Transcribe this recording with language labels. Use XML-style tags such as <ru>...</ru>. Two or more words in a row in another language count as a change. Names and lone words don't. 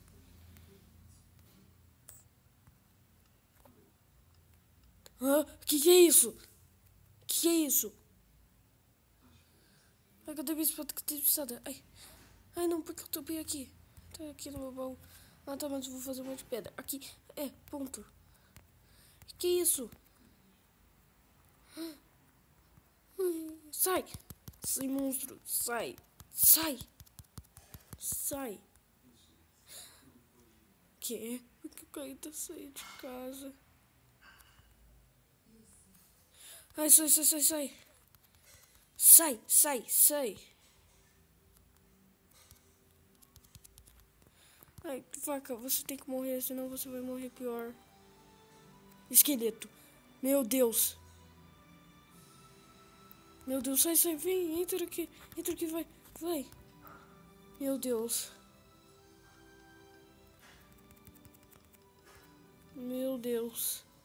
<pt>Ah, que é isso? Que é isso? Ai, cadê minha espada que tem pisada? Ai. Ai, não, porque eu tô bem aqui. Tá aqui no meu baú. Ah, tá, mas eu vou fazer um monte de pedra. Aqui. É, ponto. Que é isso? Sai! Sai, monstro! Sai! Sai! Sai! Que? Porque eu caí da sair de casa. Ai, sai, sai, sai, sai! Sai, sai, sai! Ai, vaca, você tem que morrer, senão você vai morrer pior. Esqueleto! Meu Deus! Meu Deus, sai, sai, vem, entra aqui, vai, vai! Meu Deus! Meu Deus!</pt>